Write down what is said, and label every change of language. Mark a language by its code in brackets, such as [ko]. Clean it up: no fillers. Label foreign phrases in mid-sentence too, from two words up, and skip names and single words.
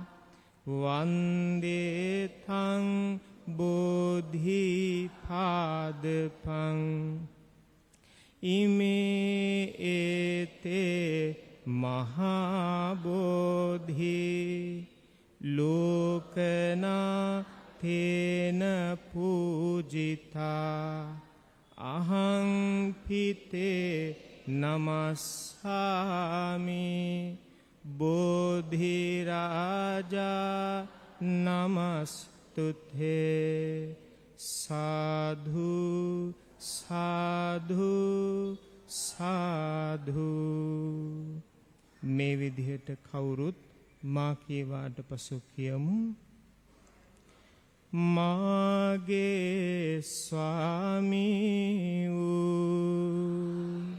[pi] වන්දේතං බෝධිපාදපං ඉමේ ඒතේ මහා බෝධි ලෝකනා තේන පූජිතා අහං පිතේ නමස්සාමි බෝධි රාජා නමස්තුතේ සාධු සාධු සාධු [si] මේ විදිහට කවුරුත් මා කීවාට පසු කියමු මාගේ ස්වාමී වූ